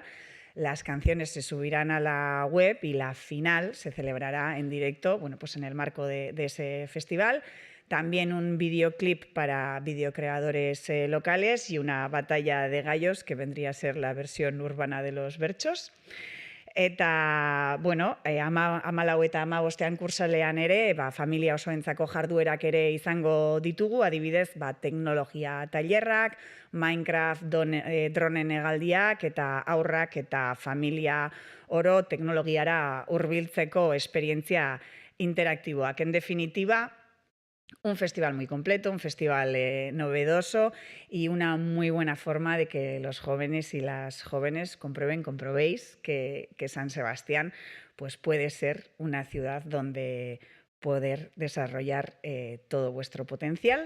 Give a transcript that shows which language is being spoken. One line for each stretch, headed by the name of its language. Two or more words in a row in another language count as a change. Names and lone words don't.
Spanish: Las canciones se subirán a la web y la final se celebrará en directo, en el marco de ese festival. También un videoclip para videocreadores locales y una batalla de gallos, que vendría a ser la versión urbana de los berchos.
Basque: Eta, bueno, 14 eta 15 kursalean ere, familia osoentzako jarduerak ere izango ditugu, adibidez, teknologia tailerrak, Minecraft dronen hegaldiak eta aurrak eta familia oro teknologiara hurbiltzeko esperientzia interaktiboak.
Spanish: En definitiva, un festival muy completo, un festival novedoso y una muy buena forma de que los jóvenes y las jóvenes comprobéis que San Sebastián pues puede ser una ciudad donde poder desarrollar todo vuestro potencial.